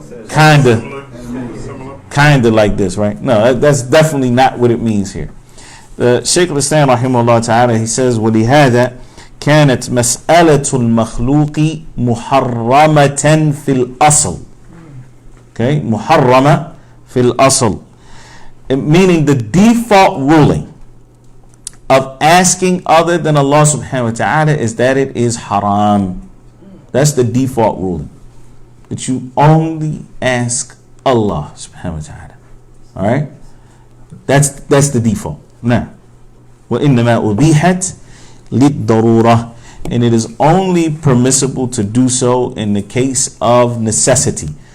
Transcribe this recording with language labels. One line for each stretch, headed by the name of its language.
English: Kinda like this, right? No, that's definitely not what it means here. The Shaykh al-Islam rahimahullah ta'ala, he says,
Arabic: وَلِهَذَا كانت مسألة المخلوق محرمة في الأصل. Okay, محرمة في الأصل.
English: Meaning the default ruling of asking other than Allah subhanahu wa ta'ala is that it is haram. That's the default ruling. That you only ask Allah subhanahu wa ta'ala. Alright? That's the default. Now,
Arabic: وَإِنَّمَا أُبِيحَتْ لِلضَّرُورَةِ.
English: And it is only permissible to do so in the case of necessity.